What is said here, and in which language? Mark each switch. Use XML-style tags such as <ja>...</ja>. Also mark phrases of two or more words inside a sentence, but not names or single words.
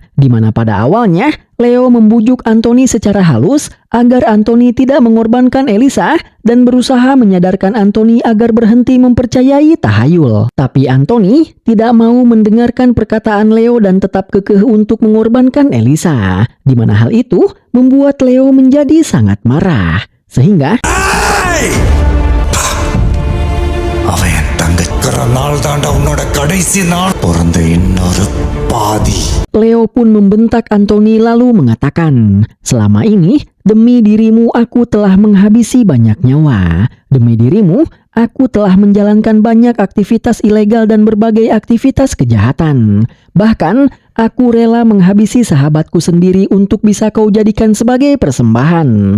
<id>Di mana pada awalnya, Leo membujuk Anthony secara halus agar Anthony tidak mengorbankan Elisa dan berusaha menyadarkan Anthony agar berhenti mempercayai tahayul. Tapi Anthony tidak mau mendengarkan perkataan Leo dan tetap kekeh untuk mengorbankan Elisa. Di mana hal itu membuat Leo menjadi sangat marah. Sehingga</id> <ta>அவன் என் தங்கக்கிற நாள் தாண்டா உன்னோட கடைசி நாள் பிறந்த இன்னொரு பாதி.</ta> <id>Leo pun membentak Anthony lalu mengatakan, "Selama ini, demi dirimu aku telah menghabisi banyak nyawa. Demi dirimu, aku telah menjalankan banyak aktivitas ilegal dan berbagai aktivitas kejahatan. Bahkan, aku rela menghabisi sahabatku sendiri untuk bisa kau jadikan sebagai persembahan.</id>